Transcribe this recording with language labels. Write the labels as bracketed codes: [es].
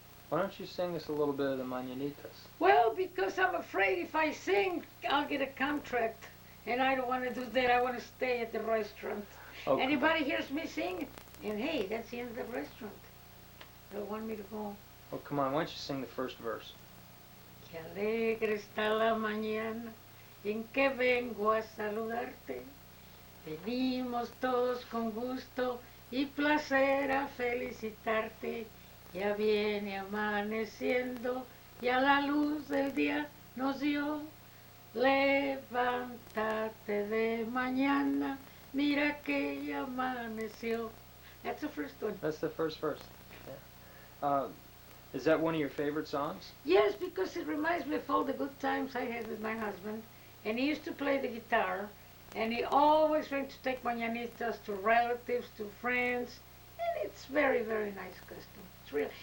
[en] Why don't you sing us a little bit of the Mañanitas? Well, because I'm afraid if I sing, I'll get a contract, and I don't want to do that. I want to stay at the restaurant. Oh, Anybody hears me sing, and hey, that's the end of the restaurant. They want me to go. Well, come on, why don't you sing the first verse? [es] Qué alegre está la mañana en que vengo a saludarte. Venimos todos con gusto y placer a felicitarte. Ya viene amaneciendo y a la luz del día nos dio. Levántate de mañana, mira que ya amaneció. [en] That's the first one. That's the first verse. Yeah. Is that one of your favorite songs? Yes, because it reminds me of all the good times I had with my husband. And he used to play the guitar, and he always went to take mañanitas to relatives, to friends, and it's very, very nice custom. It's real.